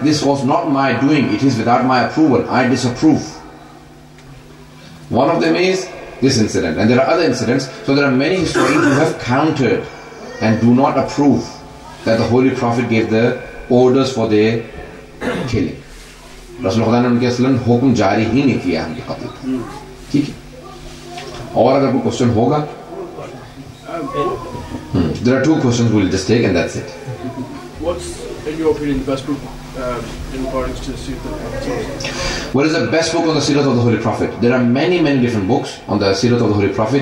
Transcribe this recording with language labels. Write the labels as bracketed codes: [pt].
[en] This was not my doing. It is without my approval. I disapprove. One of them is this incident. And there are other incidents. So there are many historians who have countered and do not approve that the Holy Prophet gave the orders for their killing. [hi] Rasul Khuda ने उनके असलन हुक्म जारी ही नहीं किया उनके कत्ल का. ठीक है. और अगर कोई क्वेश्चन होगा, [en] there are 2 questions we'll just take and that's it. What's, in your opinion, the best book in accordance to the Seerah of the Prophet? What is the best book on the Seerah of the Holy Prophet? There are many different books on the Seerah of the Holy Prophet.